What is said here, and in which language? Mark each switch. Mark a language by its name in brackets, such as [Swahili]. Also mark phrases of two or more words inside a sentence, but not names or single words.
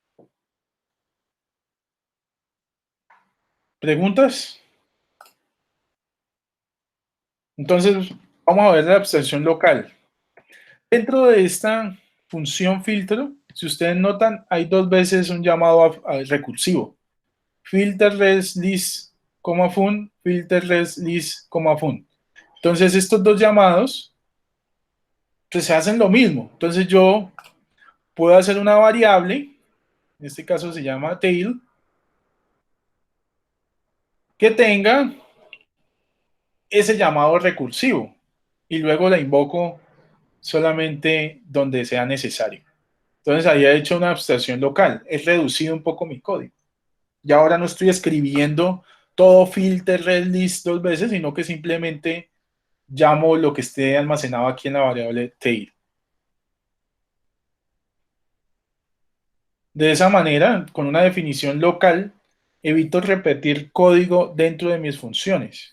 [Spanish] ¿Preguntas? Entonces, vamos a ver la abstracción local. Dentro de esta función filtro, si ustedes notan, hay dos veces un llamado recursivo. [English] Filter res list, fun, filter res list, fun. [Spanish] Entonces, estos dos llamados pues, se hacen lo mismo. Entonces, yo puedo hacer una variable, en este caso se llama tail, que tenga ese llamado recursivo y luego la invoco solamente donde sea necesario. Entonces ahí he hecho una abstracción local, he reducido un poco mi código. Y ahora no estoy escribiendo todo [English] filter red list [Spanish] dos veces, sino que simplemente llamo lo que esté almacenado aquí en la variable tail. De esa manera, con una definición local, evito repetir código dentro de mis funciones.